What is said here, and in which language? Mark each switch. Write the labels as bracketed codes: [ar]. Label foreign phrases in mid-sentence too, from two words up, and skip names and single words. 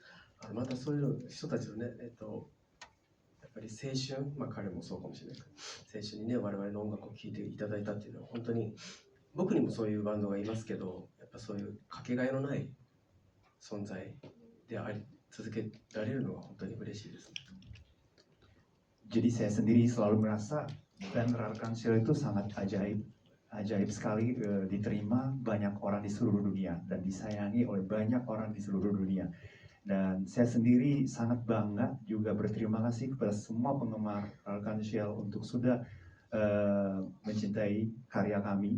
[ja] またそういう人たちのねやっぱり青春、彼もそうかもしれないけど、青春にね我々の音楽を聴いていただいたっていうのは本当に僕にもそういうバンドがいますけど、やっぱそういうかけがえのない存在であり続けられるのが本当に嬉しいですね。 [id] Jadi saya sendiri selalu merasa band Rarkan Seal itu sangat ajaib sekali, diterima banyak orang di seluruh dunia dan disayangi oleh banyak orang di seluruh dunia. Dan saya sendiri sangat bangga juga berterima kasih kepada semua penggemar Arkanshel untuk sudah mencintai karya kami.